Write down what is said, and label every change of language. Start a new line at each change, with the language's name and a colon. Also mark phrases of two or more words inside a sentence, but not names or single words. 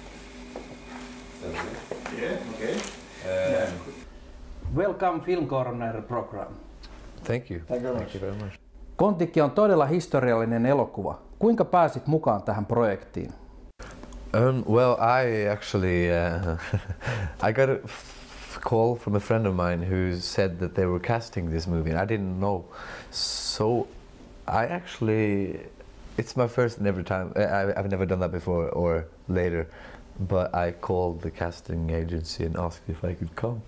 English: Yeah, okay. Welcome Film Corner program. Thank you. Thank you very much.
Finnish: KON-TIKI on todella historiallinen elokuva. Kuinka pääsit mukaan tähän projektiin?
English: Well, I actually I got a call from a friend of mine who said that they were casting this movie, and I didn't know. So I actually, it's my first and ever time. I've never done that before or later, but I called the casting agency and asked if I could come.